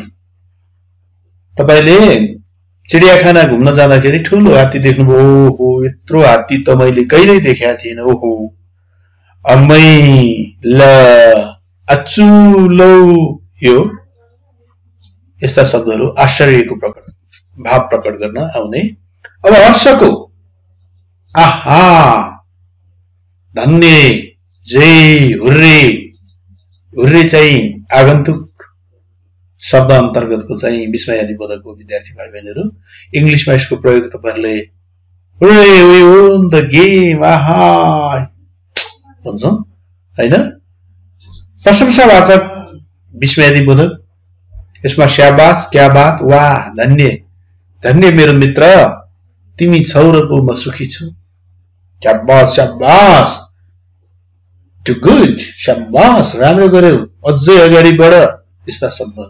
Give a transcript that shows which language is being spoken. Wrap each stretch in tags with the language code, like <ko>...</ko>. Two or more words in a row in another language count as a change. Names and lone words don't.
<ne>तपाईले चिडियाखाना घुम्न जाँदाखेरि ठूलो हात्ती देख्नुभयो, ओहो यत्रो हात्ती त मैले कहिल्यै देखेका थिएन, ओहो अम्मै ल अचुलो, यो यस्ता शब्दहरू आश्चर्यको भाव प्रकट गर्न आउने। अब हर्षको, आहा, धन्य, जय, हुर्रे, हुर्रे चाहिँ आगन्तुक शब्द अन्तर्गतको चाहिँ विस्मयादि बोधकको विद्यार्थी भाइ बहिनीहरू। इंग्लिशमा यसको प्रयोग तपाईहरुले</ne> <en>we won the game,</en> <ne>aha भन्छौं हैन। प्रशंसावाचक विस्मयादी बोधक, यसमा शाबाश,</ne> <hi>क्या बात,</hi> <ne>वाह, धन्य धन्य मेरो मित्र, तिमी छौ र पो म सुखी छु, शाबाश शाबाश,</ne> <en>too good,</en> <ne>शाबाश, राम्रो गर्यौ, अझै अगाडि बढ, यस्ता शब्दहरू।</ne>